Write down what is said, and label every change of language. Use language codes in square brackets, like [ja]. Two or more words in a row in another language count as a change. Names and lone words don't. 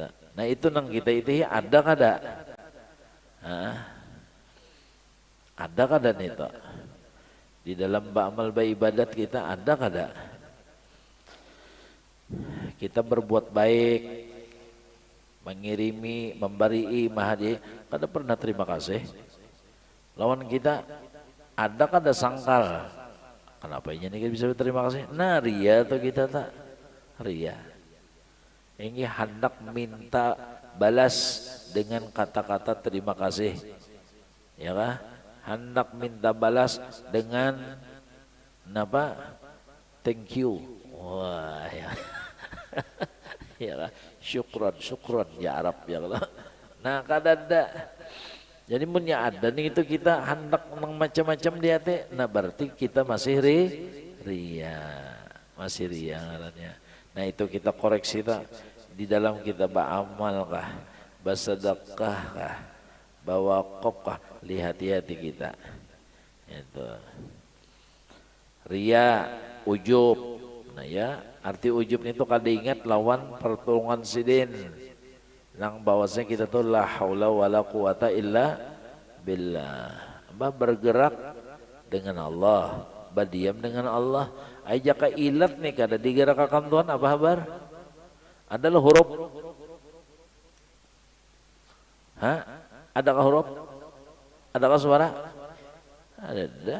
[bjn] Nah itu nang kita itu ada kada ada kada nih itu di dalam ba'amal ibadat kita ada kada kita berbuat baik, mengirimi, memberi mahadi, kada pernah terima kasih. Lawan kita ada kada sangkal. Kenapa ini kita bisa terima kasih? Nah ria tuh kita tak ria. Ini hendak minta balas dengan kata-kata terima kasih, ya kah? Hendak minta balas dengan apa? [en] Thank you. [bjn] Wah ya. [ar] يا شكرا يا عرب يا الله. [bjn] Nah kadada jadi punya ada nih itu kita hendak macam-macam di hati. Nah berarti kita masih ria masih ria ngarannya. Nah itu kita koreksi tak di dalam kita beramal kah, bersedekah kah, bawa kop kah, lihat-hati kita itu ria ujub. Nah ya arti ujub itu kada ingat lawan pertolongan sidin nang bahwasanya kita tuh [ar] لا حول ولا قوة إلا بالله. [bjn] Bergerak dengan Allah, berdiam dengan Allah. Ajaka ilat nih kada digerakkan Tuhan apa kabar? Adalah huruf. Adakah huruf? Adakah suara? Ada.